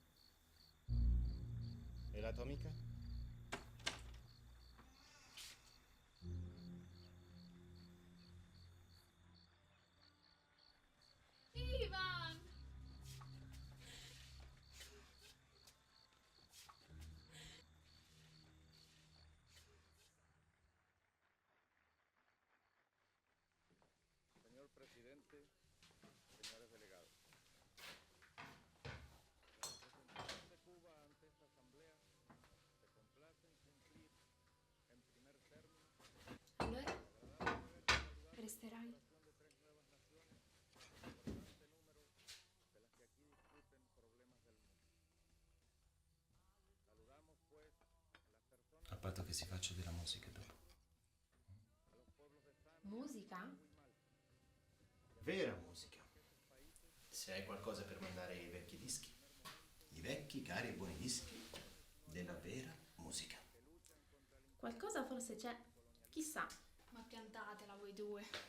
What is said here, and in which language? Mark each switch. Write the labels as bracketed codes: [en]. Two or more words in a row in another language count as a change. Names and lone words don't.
[it] E la tua amica? Ivan! [es] Señor presidente, señores delegados. La representación de Cuba ante esta asamblea se complace en cumplir en primer término [it] Allora, [es] agradable deber saludar [it] resterai? [es] la creación de 3 nuevas naciones, importante número de las que aquí discuten problemas del mundo. Saludamos pues a las personas, [it] A patto che si faccia della musica dopo. [es] a los pueblos de San [it] Musica? Vera musica. Se hai qualcosa per mandare i vecchi dischi. I vecchi, cari e buoni dischi della vera musica. Qualcosa forse c'è. Chissà. Ma piantatela voi due.